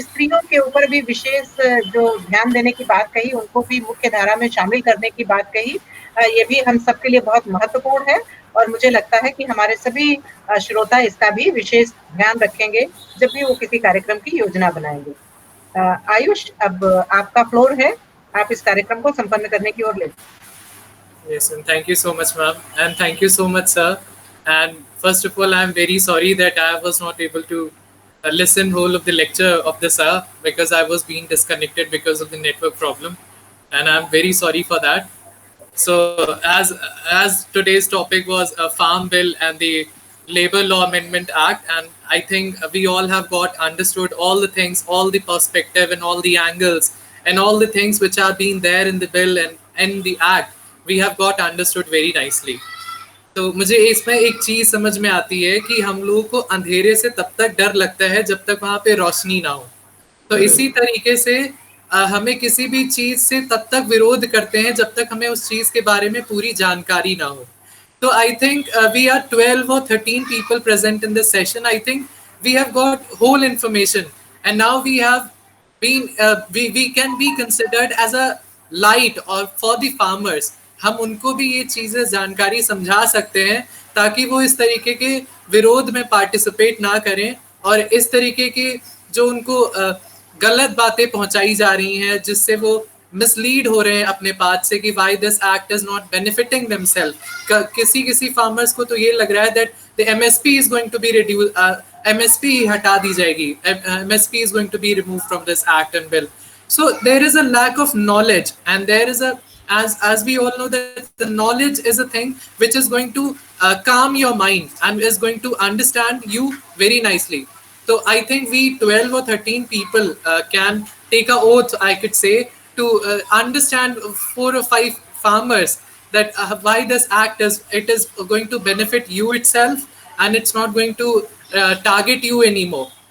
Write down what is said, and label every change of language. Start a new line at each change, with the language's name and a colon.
Hindi: स्त्रियों के ऊपर भी विशेष जो ध्यान देने की बात कही, उनको भी मुख्य धारा में शामिल करने की बात कही, ये भी हम सबके लिए बहुत महत्वपूर्ण है। और मुझे लगता है कि हमारे सभी श्रोता इसका भी विशेष ध्यान रखेंगे जब भी वो किसी कार्यक्रम की योजना बनाएंगे। आयुष, अब आपका फ्लोर है, आप इस कार्यक्रम को संपन्न करने की ओर ले।
English: Yes, and thank you so much, ma'am, and thank you so much, sir. And first of all, I am very sorry that I was not able to listen whole of the lecture of the sir, because I was being disconnected because of the network problem, and I'm very sorry for that. So as today's topic was a farm bill and the labor law amendment act, and I think we all have got understood all the things, all the perspective and all the angles and all the things which are being there in the bill and in the act, we have got understood very nicely.
Hindi: तो मुझे इसमें एक चीज समझ में आती है कि हम लोगों को अंधेरे से तब तक डर लगता है जब तक वहां पे रोशनी ना हो। तो इसी तरीके से हमें किसी भी चीज से तब तक विरोध करते हैं जब तक हमें उस चीज के बारे में पूरी जानकारी ना हो। तो
English: I think we are 12 or 13 people present in this session. I think we have got whole information, and now we have been we can be considered as a light or for the farmers.
Hindi: हम उनको भी ये चीजें जानकारी समझा सकते हैं ताकि वो इस तरीके के विरोध में पार्टिसिपेट ना करें और इस तरीके की जो उनको गलत बातें पहुंचाई जा रही हैं जिससे वो मिसलीड हो रहे हैं अपने पास से कि
English: Why this act is not benefiting themself.
Hindi: किसी फार्मर्स को तो ये लग रहा है
English: that the MSP is going to be reduce, MSP
Hindi: हटा दी जाएगी,
English: MSP is going to be remove from this act and bill. So there is a lack of knowledge, and there is a, as we all know, that the knowledge is a thing which is going to calm your mind and is going to understand you very nicely. So I think we 12 or 13 people can take a oath, I could say, to understand 4 or 5 farmers that why this act is going to benefit you itself, and it's not going to target you anymore.